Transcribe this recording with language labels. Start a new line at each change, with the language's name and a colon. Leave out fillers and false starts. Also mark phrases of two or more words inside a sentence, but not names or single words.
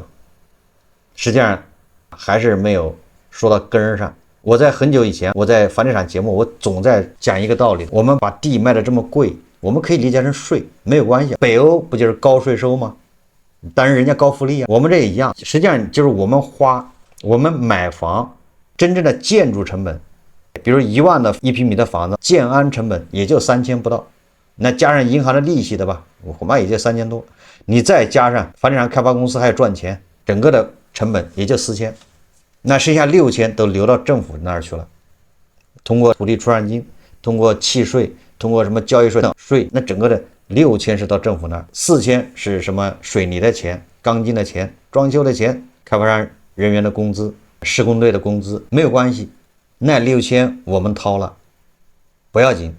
Chinese: 實際上還是沒有說到根上。我在很久以前，我在房地產節目，我總在講一個道理：我們把地賣得這麼貴，我們可以理解成稅，沒有關係。北歐不就是高稅收嗎？但是人家高福利啊，我們這也一樣。實際上就是我們買房真正的建築成本，比如1萬的1平米的房子，建安成本也就3000 不到，那加上銀行的利息的吧，我恐怕也就3000多，你再加上房地產開發公司還要賺錢，整個的成本也就4000，那剩下6000都流到政府那兒去了，通過土地出让金，通過契稅，通過什麼交易稅等稅，那整個的6000是到政府那兒，4000是什麼水泥的錢、鋼筋的錢、裝修的錢，開發商人員的工資、施工队的工資没有關係，那6000我們掏了，不要緊。